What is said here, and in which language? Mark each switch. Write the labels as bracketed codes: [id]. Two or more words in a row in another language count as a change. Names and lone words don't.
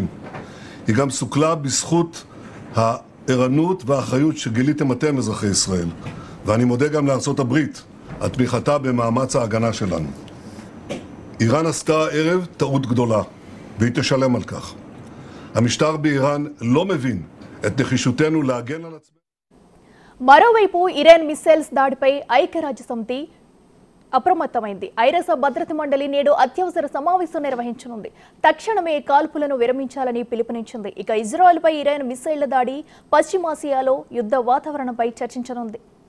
[he] היא גם סוכלה בזכות הערנות והאחריות שגיליתם אתם אזרחי ישראל, ואני מודה גם לארצות הברית על תמיכתה במאמץ ההגנה שלנו. איראן עשתה ערב טעות גדולה, והיא תשלם על כך. המשטר באיראן לא מבין את נחישותנו להגן על עצמנו. [te] మరోవైపు ఇరాన్ మిస్సైల్స్ దాడిపై ఐక్యరాజ్య సమితి అప్రమత్తమైంది. ఐరాస భద్రతా మండలి నేడు అత్యవసర సమావేశం నిర్వహించనుంది. తక్షణమే కాల్పులను విరమించాలని పిలుపునిచ్చింది. ఇక ఇజ్రాయెల్పై ఇరాన్ మిస్సైళ్ల దాడి పశ్చిమాసియాలో యుద్ధ వాతావరణంపై చర్చించనుంది.